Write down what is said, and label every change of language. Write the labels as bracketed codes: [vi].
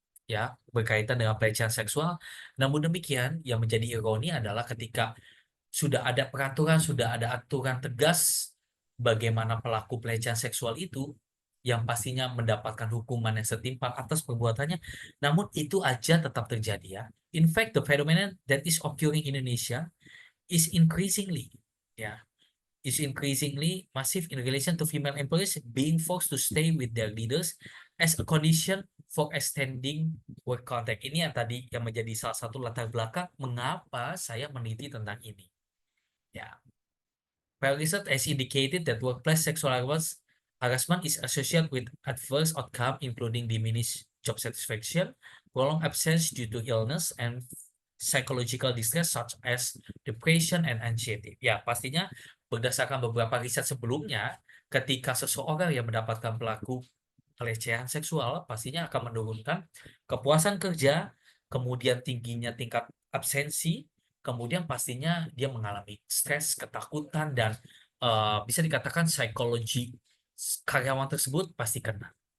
[id] ya, berkaitan dengan pelecehan seksual. Namun demikian, yang menjadi ironi adalah ketika sudah ada peraturan, sudah ada aturan tegas bagaimana pelaku pelecehan seksual itu yang pastinya mendapatkan hukuman yang setimpal atas perbuatannya, namun itu aja tetap terjadi ya. [en] In fact, the phenomenon that is occurring in Indonesia is increasingly ya is increasingly massive in relation to female employees being forced to stay with their leaders as a condition for extending work contact. [id] Ini yang tadi yang menjadi salah satu latar belakang mengapa saya meneliti tentang ini. [en] Ya, well, research has indicated that workplace sexual harassment is associated with adverse outcome, including diminished job satisfaction, prolonged absence due to illness, and psychological distress such as depression and anxiety. [id] Ya, pastinya berdasarkan beberapa riset sebelumnya, ketika seseorang yang mendapatkan pelaku pelecehan seksual, pastinya akan menurunkan kepuasan kerja, kemudian tingginya tingkat absensi, kemudian pastinya dia mengalami stres, ketakutan, dan bisa dikatakan psikologi karyawan tersebut pasti kena.